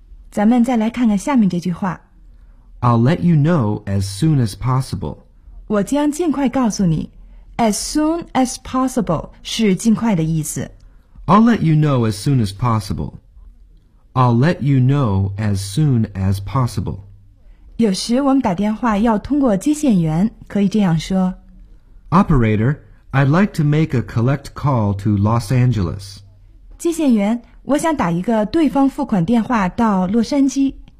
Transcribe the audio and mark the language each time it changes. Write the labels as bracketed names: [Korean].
[Chinese] 咱们再来看看下面这句话。 [English] I'll let you know as soon as possible. [Chinese] 我将尽快告诉你。 [English] As soon as possible [Chinese] 是尽快的意思。 [English] I'll let you know as soon as possible. I'll let you know as soon as possible. [Chinese] 有时我们打电话要通过接线员，可以这样说。 [English] Operator, I'd like to make a collect call to Los Angeles. [Chinese] 接线员，我想打一个对方付款电话到洛杉矶。